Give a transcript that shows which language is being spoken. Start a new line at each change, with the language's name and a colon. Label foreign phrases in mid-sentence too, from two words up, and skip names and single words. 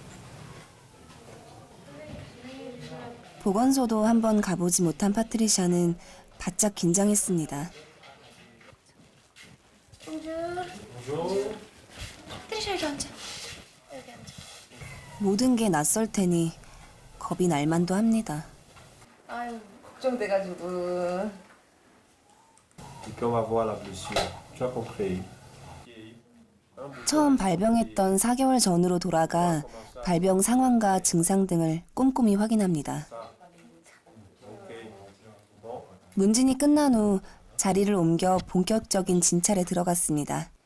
Korean: 보건소도 한번 가보지 못한 파트리샤는 바짝 긴장했습니다. 파트리샤 여기 앉아. 모든 게 낯설 테니 겁이 날 만도 합니다. 아유, 걱정돼가지고.
French: Et on va voir la blessure. Tu as compris?
Korean: 처음 발병했던 4개월 전으로 돌아가 발병 상황과 증상 등을 꼼꼼히 확인합니다. 문진이 끝난 후 자리를 옮겨 본격적인 진찰에 들어갔습니다.